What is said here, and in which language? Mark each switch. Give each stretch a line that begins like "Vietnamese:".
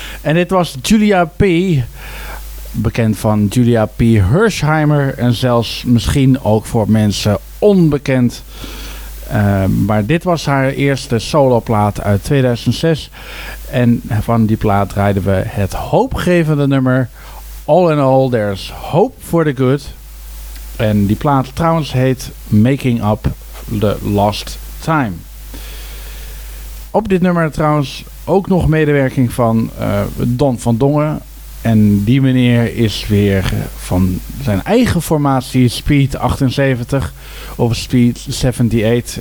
Dutch: En dit was Julia P. Bekend van Julia P. Hirschheimer. En zelfs misschien ook voor mensen onbekend. Maar dit was haar eerste soloplaat uit 2006. En van die plaat draaiden we het hoopgevende nummer...
English: All in all, there's hope for the good.
Dutch: En die plaat trouwens heet Making Up the Lost Time. Op dit nummer trouwens ook nog medewerking van Don van Dongen. En die meneer is weer van zijn eigen formatie Speed 78 of Speed 78.